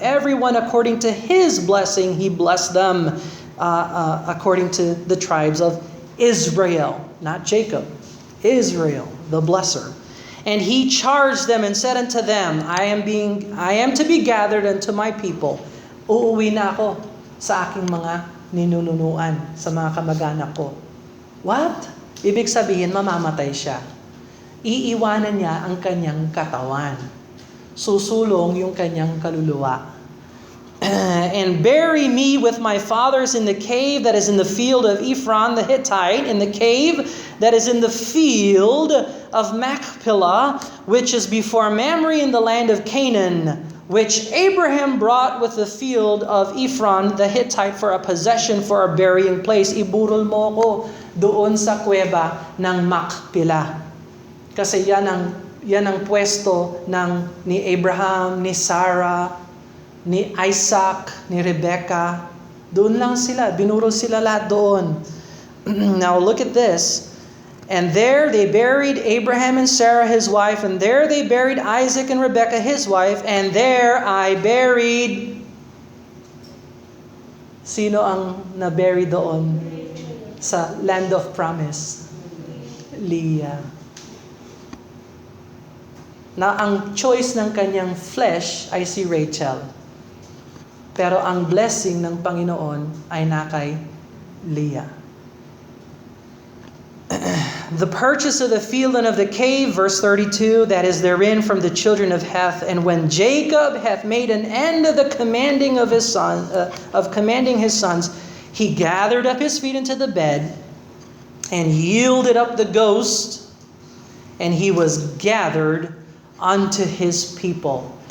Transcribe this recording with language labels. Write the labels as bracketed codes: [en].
[en] Everyone according to his blessing, he blessed them according to the tribes of Israel. Not Jacob. Israel, the blesser. And he charged them and said unto them, I am to be gathered unto my people. [tl] Uuwi na ako sa aking mga ninununuan, sa mga kamag-anak ko. [en] What? [tl] Ibig sabihin, mamamatay siya. Iiwanan niya ang kanyang katawan. Susulong yung kanyang kaluluwa. [en] And bury me with my fathers in the cave that is in the field of Ephron the Hittite, in the cave that is in the field of Machpelah, which is before Mamre in the land of Canaan, which Abraham brought with the field of Ephron the Hittite for a possession, for a burying place. [tl] Iburol mo ko doon sa kuweba ng Machpelah. Kasi yan ang yan ang pwesto ni Abraham, ni Sarah, ni Isaac, ni Rebecca. Doon lang sila, binuro sila lahat doon. [en] Now look at this. And there they buried Abraham and Sarah his wife, and there they buried Isaac and Rebekah his wife, and there I buried. [tl] Sino ang na-bury doon sa [en] land of promise? [tl] Leah. Na ang choice ng kanyang flesh ay si Rachel. Pero ang blessing ng Panginoon ay nakay Leah. [en] The purchase of the field and of the cave, verse 32, that is therein from the children of Heth. And when Jacob hath made an end of the commanding of his son, commanding his sons, he gathered up his feet into the bed, and yielded up the ghost, and he was gathered unto his people.